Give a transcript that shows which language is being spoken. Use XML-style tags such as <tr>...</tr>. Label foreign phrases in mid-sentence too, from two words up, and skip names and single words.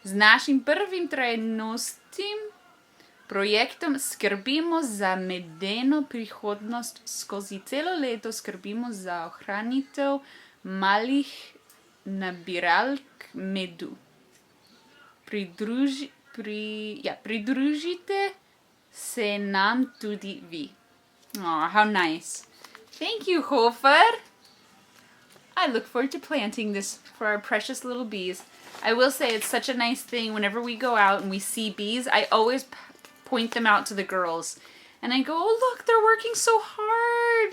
<sl>Z našim prvim trajnostnim Projektom skrbimo za medeno prihodnost. Skozi celo leto skrbimo za ohranitev malih nabiralk medu. Pridružite se nam tudi vi.</sl> <en>Oh, how nice. Thank you, Hofer. I look forward to planting this for our precious little bees. I will say it's such a nice thing whenever we go out and we see bees, I always point them out to the girls. And I go, oh, look, they're working so hard.</en>